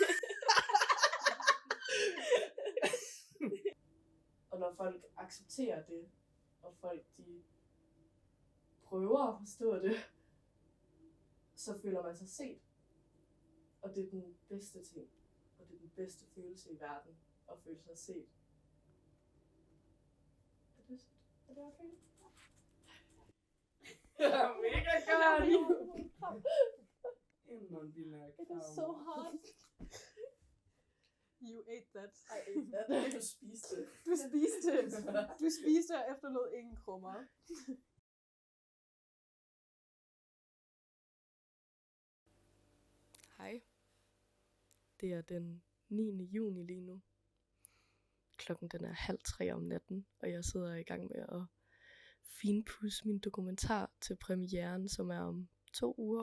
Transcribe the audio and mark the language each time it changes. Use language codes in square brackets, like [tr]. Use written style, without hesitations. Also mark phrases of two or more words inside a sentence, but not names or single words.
[da] Og når folk accepterer det, og folk de prøver at forstå det, så føler man sig set. Og det er den bedste ting, og det er den bedste følelse i verden, at føle sig set. Er det okay? Ja, mega godt! [en] It is so hot. You ate that. I ate that. [da] Du spiste det. Du spiste det. Du spiste og efterlod ingen krummer. Det er den 9. juni lige nu. Klokken den er 2:30 om natten, og jeg sidder i gang med at finpudse min dokumentar til premieren, som er om 2 uger.